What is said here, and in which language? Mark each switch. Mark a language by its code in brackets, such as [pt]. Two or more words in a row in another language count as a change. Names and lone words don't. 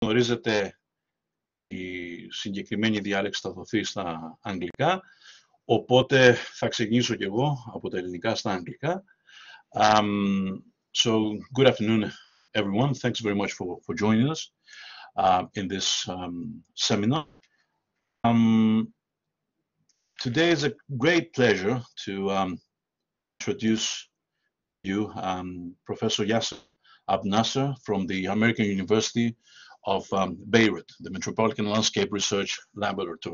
[el] γνωρίζετε, η συγκεκριμένη διάλεξη θα δοθεί στα αγγλικά, οπότε θα ξεκινήσω κι εγώ από τα ελληνικά στα αγγλικά. [en] So, good afternoon, everyone. Thanks very much for joining us in this seminar. Today is a great pleasure to introduce you Professor Yaser Abunnasr from the American University of Beirut, the Metropolitan Landscape Research Laboratory.